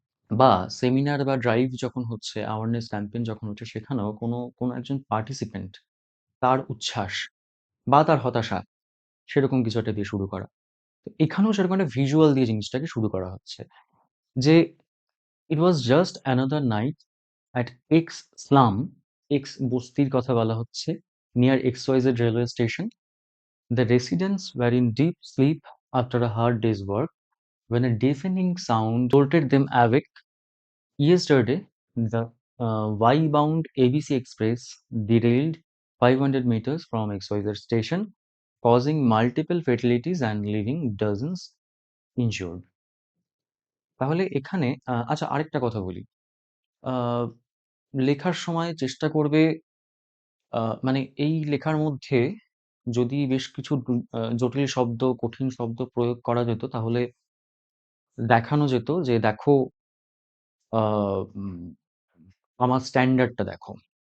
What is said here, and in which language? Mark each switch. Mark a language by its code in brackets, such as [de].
[bn] বা সেমিনার বা ড্রাইভ যখন হচ্ছে, অ্যাওয়ারনেস ক্যাম্পেইন যখন হচ্ছে, সেখানেও কোনো একজন পার্টিসিপেন্ট, তার উচ্ছ্বাস বা তার হতাশা, সেরকম কিছু একটা দিয়ে শুরু করা। তো এখানেও সেরকম একটা ভিজুয়াল দিয়ে জিনিসটাকে শুরু করা হচ্ছে। যে [en] it was just another night at X slum, [bn] x বস্তির কথা বলা হচ্ছে, [en] Near XYZ railway station. The residents were in deep sleep after a hard day's work when a deafening sound jolted them awake. Yesterday, the Y-bound ABC Express derailed 500 meters from XYZ station, causing multiple fatalities and leaving dozens injured. [bn] তাহলে এখানে আচ্ছা, আরেকটা কথা বলি। আ লেখার সময় চেষ্টা করবে, মানে এই লেখার মধ্যে যদি বেশ কিছু জটিল শব্দ, কঠিন শব্দ প্রয়োগ করা যেত, তাহলে দেখানো যেত যে দেখো, আ উম আমার স্ট্যান্ডার্ডটা দেখো।